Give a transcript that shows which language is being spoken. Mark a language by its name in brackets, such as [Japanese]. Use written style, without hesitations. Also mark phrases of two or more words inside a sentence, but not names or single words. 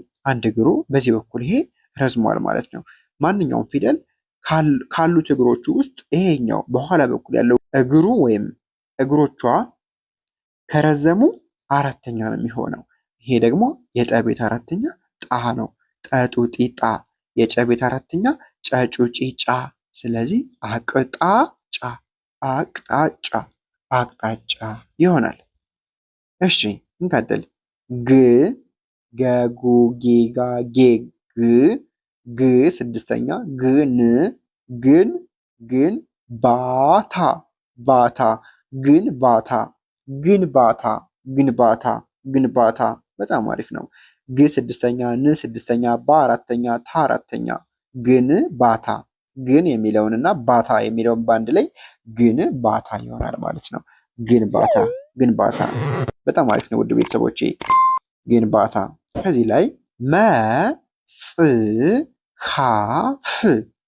[Amharic] አንድ እግሩ በዚህ በኩል ይሄ ረዝሟል ማለት ነው። ማንኛውም ፊደል ካሉት እግሮቹ ውስጥ ይሄኛው በኋላ በኩል ያለው እግሩ ወይም እግሮቿ ከረዘሙ አራተኛ ነው የሚሆነው። ይሄ ደግሞ የጠ ቤት አራተኛ ጣ ነው። ጠጡ ጢጣ። የጨ ቤት አራተኛ ጨጩ ጪጫ። ስለዚህ አቅጣጫ አቅጣጫ አቅጣጫ ይሆናል። እሺ እንቀጥል። ግ ገጉ ጌጋ ጌ ግ ግ ስድስተኛ ግን ግን ግን ባታ ባታ ግን ባታ ግን ባታ ግን ባታ ግን ባታ። በጣም አሪፍ ነው። ግ ስድስተኛ ን ስድስተኛ ባ አራተኛ ታ አራተኛ ግን ባታ። ግን የሚለውንና ባታ የሚለውን በአንድ ላይ ግን ባታ ይሆናል ማለት ነው። ግን ባታ ግን ባታ። በጣም አሪፍ ነው ውድ ቤተሰቦቼ። ግን ባታ። ከዚህ ላይ መጽሐፍ